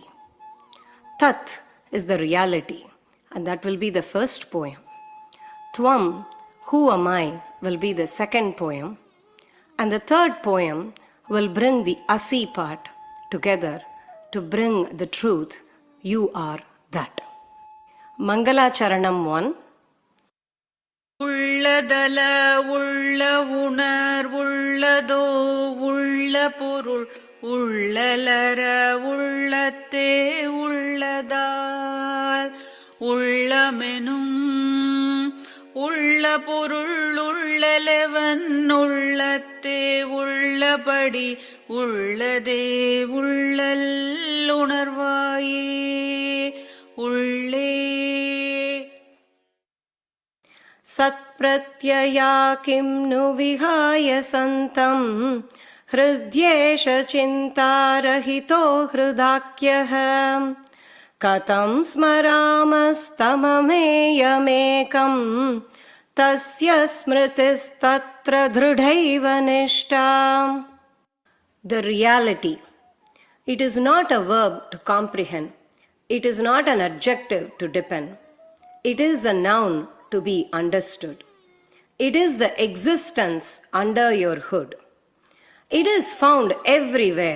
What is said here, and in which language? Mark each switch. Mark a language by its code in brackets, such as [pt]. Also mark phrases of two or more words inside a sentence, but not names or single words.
[en] Tat is the reality, and that will be the first poem. Tvam, who am I, will be the second poem. And the third poem will bring the Asi part together to bring the truth, you are that. Mangala Charanam 1. [ta] உள்ளதல உள்ள உணர் உள்ளதோ உள்ள பொருள் உள்ளலர உள்ளத்தே உள்ளதால் உள்ளமெனும் உள்ள பொருள் உள்ளலவன் உள்ளத்தே உள்ளபடி உள்ளதே உள்ளல் உணர்வாயே உள்ளே [sa] सत्प्रत्यय किं नु विहाय सन्तं हृद्येष चिन्तारहितो हृदाख्यः कथं स्मरामस्तममेयमेकं तस्य स्मृतिस्तत्र दृढैव निष्ठा. [en] The reality. It is not a verb to comprehend. It is not an adjective to depend. It is a noun to be understood. It is the existence under your hood. It is found everywhere.